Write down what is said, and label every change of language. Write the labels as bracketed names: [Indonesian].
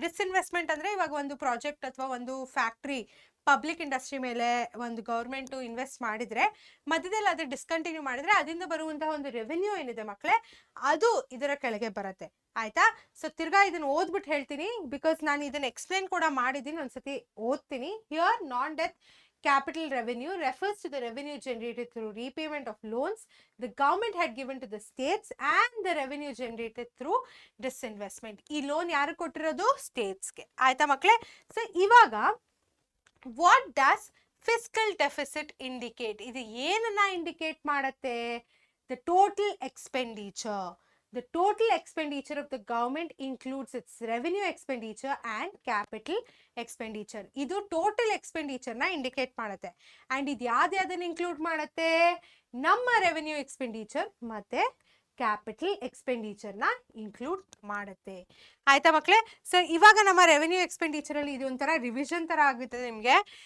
[Kannada] Disinvestment ಅಂದ್ರೆ ಇವಾಗ ಒಂದು ಪ್ರಾಜೆಕ್ಟ್ ಅಥವಾ ಒಂದು ಫ್ಯಾಕ್ಟ್ರಿ ಪಬ್ಲಿಕ್ ಇಂಡಸ್ಟ್ರಿ ಮೇಲೆ ಒಂದು ಗೌರ್ಮೆಂಟ್ ಇನ್ವೆಸ್ಟ್ ಮಾಡಿದ್ರೆ ಮಧ್ಯದಲ್ಲಿ ಅದು ಡಿಸ್ಕಂಟಿನ್ಯೂ ಮಾಡಿದ್ರೆ ಅದರಿಂದ ಬರುವಂತಹ ಒಂದು ರೆವೆನ್ಯೂ ಏನಿದೆ ಮಕ್ಕಳೇ ಅದು ಇದರ ಕೆಳಗೆ ಬರುತ್ತೆ, ಆಯ್ತಾ. ಸೊ ತಿರ್ಗಾ ಇದನ್ನ ಓದ್ಬಿಟ್ಟು ಹೇಳ್ತೀನಿ, ಬಿಕಾಸ್ ನಾನು ಇದನ್ನ ಎಕ್ಸ್ಪ್ಲೇನ್ ಕೂಡ ಮಾಡಿದ್ದೀನಿ, ಒಂದ್ಸತಿ ಓದ್ತೀನಿ. [English] Here non death capital revenue refers to the revenue generated through repayment of loans the government had given to the states and the revenue generated through disinvestment. [Kannada] ಈ ಲೋನ್ ಯಾರು ಕೊಟ್ಟಿರೋದು? ಸ್ಟೇಟ್ಸ್ಗೆ. ಆಯ್ತಾ ಮಕ್ಕಳೇ? [English] So ಇವಾಗ what does fiscal deficit indicate? [Kannada] ಇದು ಏನನ್ನ indicate ಮಾಡುತ್ತೆ? [English] The total expenditure. The total expenditure of the government includes its revenue expenditure and capital expenditure. [Kannada] ಇದು total expenditure ನ indicate ಮಾಡುತ್ತೆ. And ಇದು ಯಾವ್ದನ್ನ include ಮಾಡುತ್ತೆ? ನಮ್ಮ revenue expenditure ಮತ್ತೆ ಕ್ಯಾಪಿಟಲ್ ಎಕ್ಸ್ಪೆಂಡಿಚರ್ ನ ಇನ್ಕ್ಲೂಡ್ ಮಾಡುತ್ತೆ. ಆಯ್ತಾ ಮಕ್ಕಳೇ? ಸೊ ಇವಾಗ ನಮ್ಮ ರೆವೆನ್ಯೂ ಎಕ್ಸ್ಪೆಂಡಿಚರ್ ಅಲ್ಲಿ ಇದು ಒಂಥರ ರಿವಿಷನ್ ತರ ಆಗುತ್ತೆ ನಿಮಗೆ.